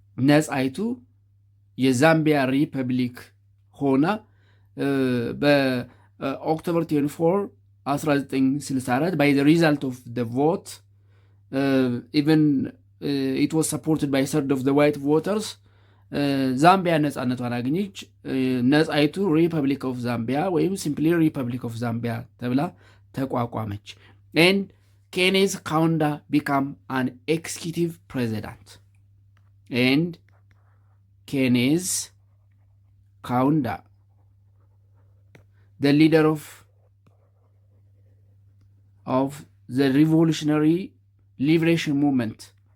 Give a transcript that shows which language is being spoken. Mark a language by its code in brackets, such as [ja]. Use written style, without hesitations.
[am] ነጻይቱ የዛምቢያ ሪፐብሊክ ሆና በኦክቶበር 24 1964 [en] by the result of the vote even it was supported by third of the white voters [am] ዛምቢያ ነጻነቷን አገኘች። ነጻይቱ ሪፐብሊክ ኦፍ ዛምቢያ ወይም ሲምፕሊ ሪፐብሊክ ኦፍ ዛምቢያ ተብላ ተቋቋመች። [en] and Kenneth Kaunda became an executive president. And Kenneth Kaunda, the leader of the revolutionary liberation movement,